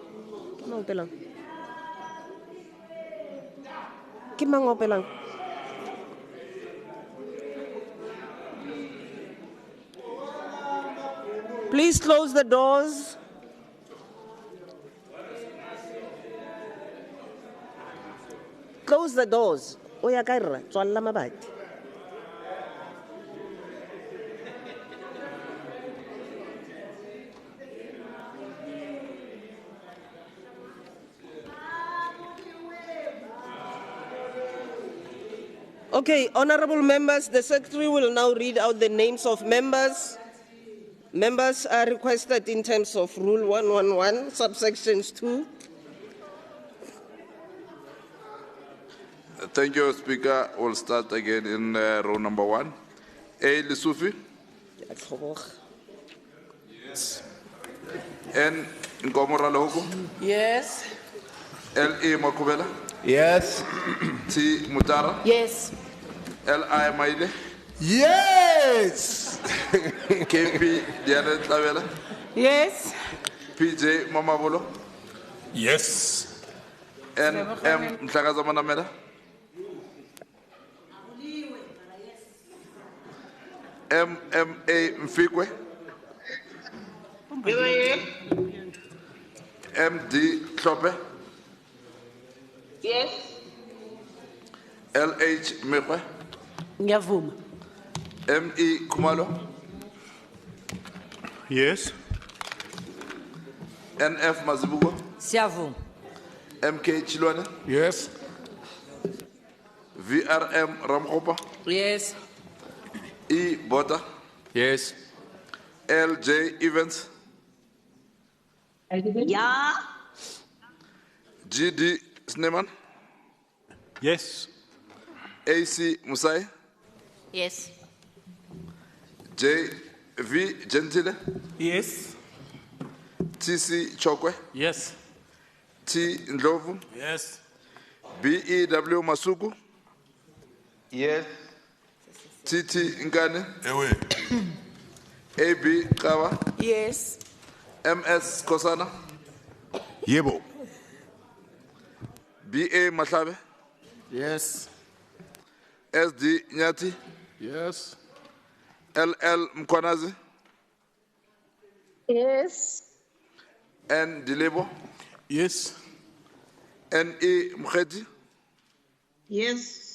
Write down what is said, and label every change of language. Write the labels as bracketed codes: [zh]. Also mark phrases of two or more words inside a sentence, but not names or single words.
[en] Please close the doors. Close the doors. [tn] Oya kaira, tswalla mabati. [en] Okay, honorable members, the secretary will now read out the names of members. Members are requested in terms of Rule 111, subsections 2. Thank you, Speaker. We'll start again in row number 1. A. Lesufi. Yes. N Ngomora Logo, Yes. L.A. Makubela, Yes. T Mutara, Yes. L.I. Maile, Yes. KP Diana Tavela, Yes. PJ Mamabolo, Yes. N M Mhlakazamana Mela, MMA Mfikwe, MD Klope, Yes. LH Mekwe, Ngiyavuma. ME Kumalo, Yes. NF Mazibuko, Siyavuma. MK Chilwane, Yes. VRM Ramkopa, Yes. E Bota, Yes. LJ Evans, Yeah. GD Sneman, Yes. AC Musai, Yes. JV Gentile, Yes. TC Chokwe, Yes. T Ndlovu, Yes. BEW Masuku, Yes. TT Ngane, Ewe. AB Kawa, Yes. MS Kosana, Yebo. BA Mahlabe, Yes. SD Nyati, Yes. LL Mkwanazi, Yes. N Dilebo, Yes. NE Mkheti, Yes.